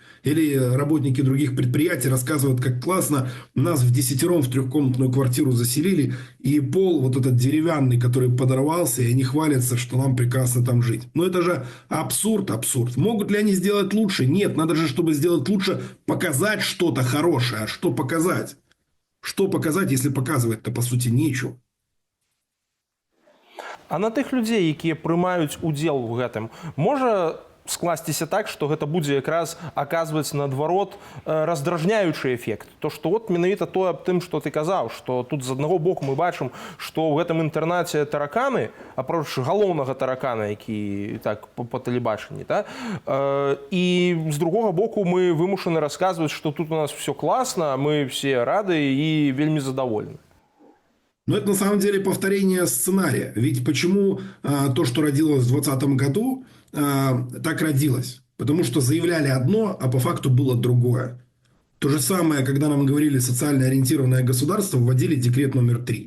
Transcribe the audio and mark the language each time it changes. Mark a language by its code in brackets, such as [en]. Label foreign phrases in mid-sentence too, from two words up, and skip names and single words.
[ru] Или работники других предприятий рассказывают, как классно нас в 10-ром в трехкомнатную квартиру заселили, и пол вот этот деревянный, который подорвался, и они хвалятся, что нам прекрасно там жить. Но это же абсурд, абсурд. Могут ли они сделать лучше? Нет, надо же, чтобы сделать лучше, показать что-то хорошее. А что показать? Что показать, если показывать-то, по сути, нечего? [be] А на тых людзей, якія прымаюць удзел у гэтым, можа скласціся так, што гэта будзе якраз аказваць наадварот раздражняючы эфект. То, што от менавіта тое аб тым, што ты казаў, што тут з аднаго боку мы бачым, што ў гэтым інтэрнаце тараканы, апроч галоўнага таракана, які так па тэлебачанні, і з другога боку мы вымушаны расказваць, што тут у нас все класна, мы все рады і вельмі задаволены. [ru] Но это на самом деле повторение сценария. Ведь почему то, что родилось в 2020 году, так родилось? Потому что заявляли одно, а по факту было другое. То же самое, когда нам говорили социально ориентированное государство, вводили декрет номер 3.